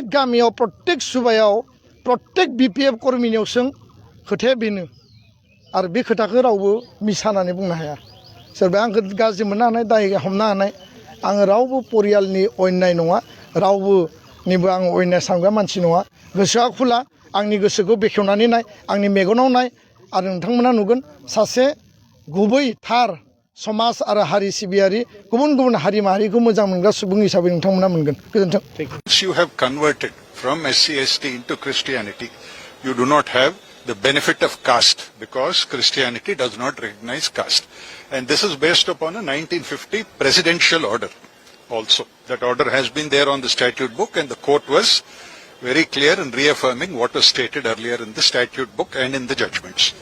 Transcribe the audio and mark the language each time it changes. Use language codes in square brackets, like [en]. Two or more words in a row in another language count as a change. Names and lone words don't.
[brx] गामियाव प्रत्येक सुबायाव प्रत्येक बिपिएफ कर्मिनियाव सों खोथाया बेनो आरो बे खोथाखौ रावबो मिसा होननानै बुंनो हाया सोरबा आंखौ गाज्रि मोननो हानाय दाय हमनो हानाय आङो रावबो परियालनि अन्याय नङा रावबोनिबो आं अन्याय सानग्रा मानसि नङा गोसोआ खुला आंनि गोसोखौ बेखेवनानै नाय आंनि मेगनाव नाय आरो नोंथांमोना नुगोन सासे गुबै थार समाज आरो हारि सिबियारि गुबुन गुबुन हारि माहारिखौ मोजां मोनग्रा सुबुं हिसाबै नोंथांमोना मोनगोन गोजोन्थों [en] you have converted from SC/ST into Christianity, you do not have the benefit of caste because Christianity does not recognize caste. And this is based upon a 1950 presidential order also. That order has been there on the statute book and the court was very clear in reaffirming what was stated earlier in the statute book and in the judgments.